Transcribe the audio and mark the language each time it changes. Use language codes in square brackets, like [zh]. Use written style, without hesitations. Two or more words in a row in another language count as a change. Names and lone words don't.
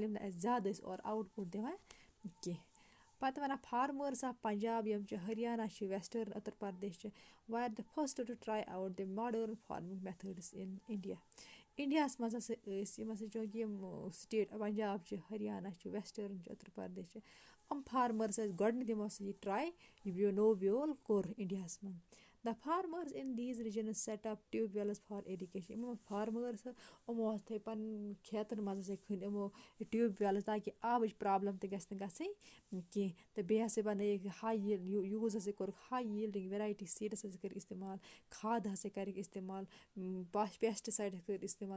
[ks] یِم نہٕ اَسہِ زیادٕ ٲسۍ [en] or output [ks] دِوان کینٛہہ پَتہٕ وَنان [en] farmers of Punjab [ks] یِم چھِ ہریانہ چھِ وٮ۪سٹٲرٕن اُتر پردیش چھِ [en] were the first to try out the modern farming methods in India [ks] اِنڈیاہَس منٛز ہسا ٲسۍ یِم ہسا چوٗنٛکہِ یِم سِٹیٹ پنجاب چھِ ہریانہ چھِ وٮ۪سٹٲرٕن چھِ اُتر پردیش چھِ یِم فارمٲرٕس ٲسۍ گۄڈٕنٮ۪تھ یِمو ہسا یہِ ٹرٛاے یہِ نوٚو بیول کوٚر اِنڈیاہَس منٛز [en] the farmers in these regions set up tube wells for irrigation [ks] یِمو فارمٲرٕس یِمو حظ تھٲے پَنٕنۍ کھیتَن منٛز ہسا کھٔنۍ یِمو [en] tube wells [ks] تاکہِ آبٕچ پرٛابلِم تہِ گژھِ نہٕ گژھٕنۍ کینٛہہ تہٕ بیٚیہِ ہسا بنٲیِکھ [en] high use [ks] ہسا کوٚرُکھ [en] high yielding variety seeds [ks] ہسا کٔرِکھ اِستعمال کھادٕ ہسا کَرِکھ اِستعمال پیسٹِسایڈٕس کٔرۍ اِستعمال